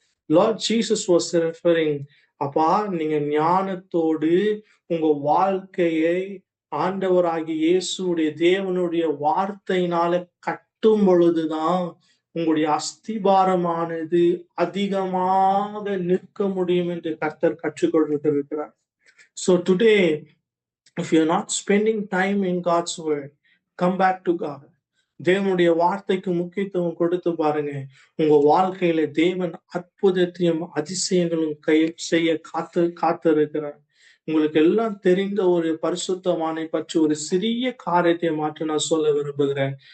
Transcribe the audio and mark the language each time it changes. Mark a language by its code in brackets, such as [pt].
[en] Lord Jesus was referring, [ta] அப்பா நீங்க ஞானத்தோடு உங்க வாழ்க்கையை ஆண்டவராகிய இயேசுடைய தேவனுடைய வார்த்தையினால கட்டும் பொழுதுதான் உங்களுடைய அஸ்திபாரமானது அதிகமாக நிற்க முடியும் என்று கர்த்தர் கற்றுக் கொடுத்திருக்கிறார். [en] So today, if you're not spending time in God's word, come back to God. [ta] தேவனுடைய வார்த்தைக்கு முக்கியத்துவம் கொடுத்து பாருங்க. உங்க வாழ்க்கையில தேவன் அற்புதத்தையும் அதிசயங்களும் செய்ய காத்திருக்கிறார். உங்களுக்கு எல்லாம் தெரிந்த ஒரு பரிசுத்தவானை பற்றி ஒரு சிறிய காரியத்தை மாற்ற நான் சொல்ல விரும்புகிறேன்.